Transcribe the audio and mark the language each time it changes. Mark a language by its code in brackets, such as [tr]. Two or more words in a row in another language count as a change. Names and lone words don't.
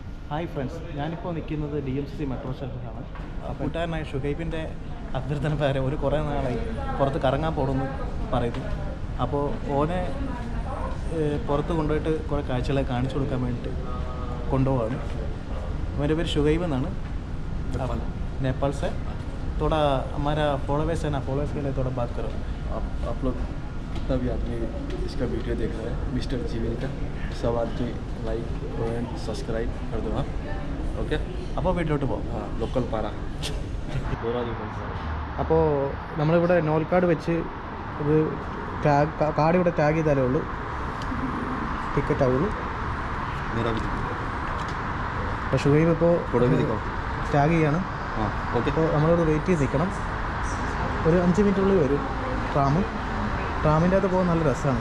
[en] Hi friends, [ml] ഞാനിപ്പോൾ നിൽക്കുന്നത് DMCC മെട്രോ സ്റ്റേഷനിലാണ്. കൂട്ടുകാരനായ ഷുഹൈബിൻ്റെ അഭ്യർത്ഥന പ്രകാരം കുറേ നാളായി പുറത്ത് കറങ്ങാൻ പോകണമെന്ന് പറയുന്നു. അപ്പോൾ ഓനെ പുറത്ത് കൊണ്ടുപോയിട്ട് കുറേ കാഴ്ചകളെ കാണിച്ചു കൊടുക്കാൻ വേണ്ടിയിട്ട് കൊണ്ടുപോവാണ്. मेरे പേര് ഷുഹൈബ് എന്നാണ്. [hi] नेपाल से थोड़ा हमारा फॉलोवर्स है ना, फॉलोवर्स के लिए थोड़ा बात करो. आप लोग कितना भी आदमी इसका वीडियो देख रहे हैं मिस्टर जीवन का, सब आदमी [en] like comment subscribe [hi] कर दो आप. ओके, [ml] അപ്പോൾ വീട്ടിലോട്ട് പോകും. [hi] हाँ लोकल पारा [ml] അപ്പോൾ നമ്മളിവിടെ നോൾ കാർഡ് വെച്ച് ഇത് കാർഡ് ഇവിടെ ടാഗ് ചെയ്താലേ ഉള്ളൂ ടിക്കറ്റ് ആവുള്ളൂ. അപ്പോൾ ഷുഹൈബ് ഇപ്പോൾ ടാഗ് ചെയ്യാണ്. അപ്പോൾ നമ്മളിവിടെ വെയിറ്റ് ചെയ്ത് നിൽക്കണം. ഒരു 5 മിനിറ്റുള്ളിൽ വരും ട്രാമിൻ്റെ അകത്ത് പോകാൻ നല്ല രസമാണ്.